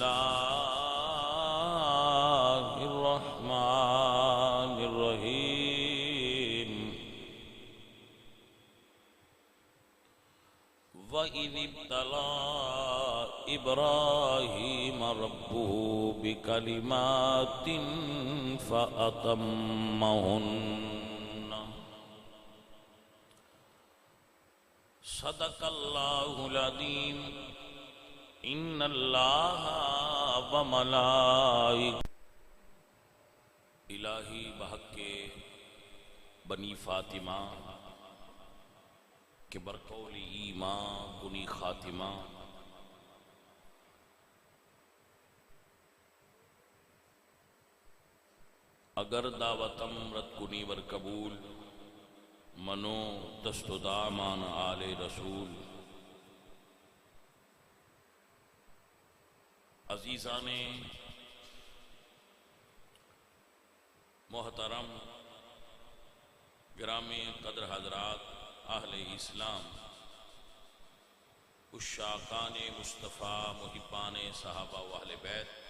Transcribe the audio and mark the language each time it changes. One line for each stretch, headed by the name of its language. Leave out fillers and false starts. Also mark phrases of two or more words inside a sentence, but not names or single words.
Arabic: الله الرحمن الرحيم وَإِذِ ابْتَلَى إِبْرَاهِيمَ رَبُّهُ بِكَلِمَاتٍ فَأَتَمَّهُنَّ صدق الله العظيم إن الله وملائكته
Persian: الہی بحق بنی فاطمہ کہ برقول ایمان کنی خاتمہ اگر دعوتم رد کنی ور قبول منو دست و دامان آل رسول
Urdu: عزیزان محترم گرامی قدر حضرات اہل اسلام عشاقان مصطفیٰ محبان صحابہ و اہل بیت